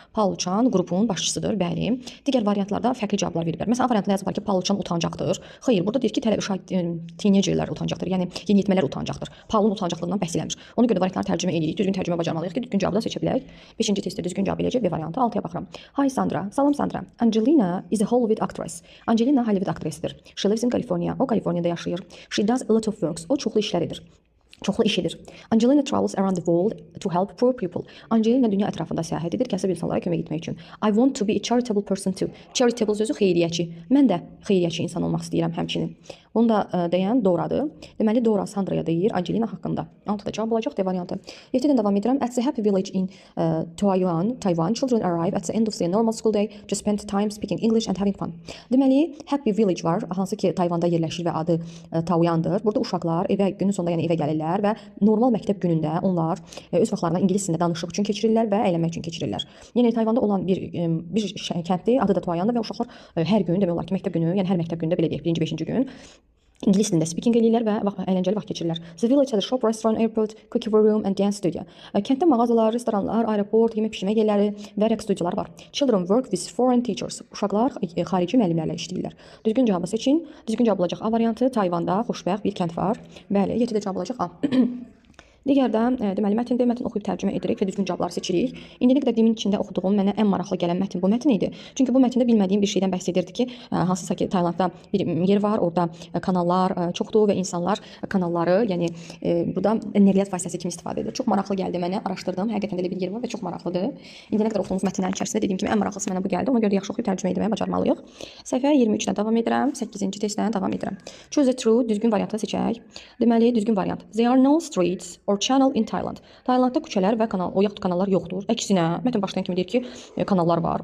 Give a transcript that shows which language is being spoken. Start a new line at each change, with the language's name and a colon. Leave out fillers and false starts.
Azerbaijani: Paul Chan qrupun başçısıdır. Bəli. Digər variantlarda fərqli cavablar veriblər. Məsələn, A variantında yazılır ki, Paul Chan utancaqdır. Xeyr, burada deyir ki, teenagerlər utancaqdır. Yəni yeniyetmələr utancaqdır. Paulun utancaqlığından bəhs eləmir. Ona görə variantları tərcümə edirik. Düzgün tərcümə bacarmalıyıq ki, düzgün cavabı da seçə bilək. 5-ci testdə düzgün cavab eləyəcək B variantı. 6-ya baxıram.
English: Hi Sandra.
Azerbaijani: Salam Sandra.
English: Angelina is a Hollywood actress.
Azerbaijani: Angelina Hollywood aktrisidir.
English: She lives in California.
Azerbaijani: O Kaliforniyada yaşayır.
English: She does a lot of works.
Azerbaijani: O çoxlu işlər edir. Çoxlu iş edir.
English: Angelina travels around the world to help poor people.
Azerbaijani: Angelina dünya ətrafında səyahət edir, kasıb insanlara kömək etmək üçün.
English: I want to be a charitable person too.
Azerbaijani: Charitable sözü xeyriyyəçi. Mən də xeyriyyəçi insan olmaq istəyirəm həmçinin. Onu da deyən Doradır. Deməli Dora Sandraya deyir Angelina haqqında. 6-da cavab olacaq D variantı. 7-dən davam edirəm.
English: At the happy village in Taiwan, children arrive at the end of their normal school day to spend time speaking English and having fun.
Azerbaijani: Deməli happy village var, hansı ki Tayvanda yerləşir və adı Taoyuandır. Burada uşaqlar evə günün sonunda yəni evə gəlirlər və normal məktəb günündə onlar öz vaxtlarını ingilis dilində danışıq üçün keçirirlər və əylənmək üçün keçirirlər. Yəni Tayvanda olan bir kənddir, adı da Taoyuandır və uşaqlar hər gün demək olar ki, məktəb günü, yəni hər məktəb günündə belə deyək, 1-ci, 5-ci gün İngilis dilində speaking eləyirlər və əyləncəli vaxt keçirirlər.
English: The village has a shop, restaurant, airport, cookery room and dance studio.
Azerbaijani: Kənddə mağazalar, restoranlar, aeroport, yemək pişirmə yerləri və rəqs studiyaları var.
English: Children work with foreign teachers.
Azerbaijani: Uşaqlar xarici müəllimlərlə işləyirlər. Düzgün cavabı seçin. Düzgün cavab olacaq A variantı. Tayvanda xoşbəxt bir kənd var. Bəli, 7-də cavab olacaq A. Digərdə deməli mətn oxuyub tərcümə edirik və düzgün cavabları seçirik. İndiyə qədər dilimin içində oxuduğum mənə ən maraqlı gələn mətn bu mətn idi. Çünki bu mətndə bilmədiyim bir şeydən bəhs edirdi ki, hansısa ki Taylandda bir yer var, orada kanallar çoxdur və insanlar kanalları, yəni burada nəqliyyat vasitəsi kimi istifadə edir. Çox maraqlı gəldi mənə, araşdırdım. Həqiqətən də elə bir yer var və çox maraqlıdır. İndiyə qədər oxuduğumuz mətnlərin içərisində dediyim kimi ən maraqlısı mənə bu gəldi. Ona görə yaxşı oxuyub tərcümə etməyi bacarmalıyıq. Səhifə 23-dən davam edirəm. 8-ci testdən davam edirəm.
English: Choose a true,
Azerbaijani: düzgün variantı seçək. Deməli düzgün variant.
English: There are no streets or channel in Thailand.
Azerbaijani: Taylandda küçələr və kanallar yoxdur. Əksinə, mətn başlayan kimi deyir ki, kanallar var.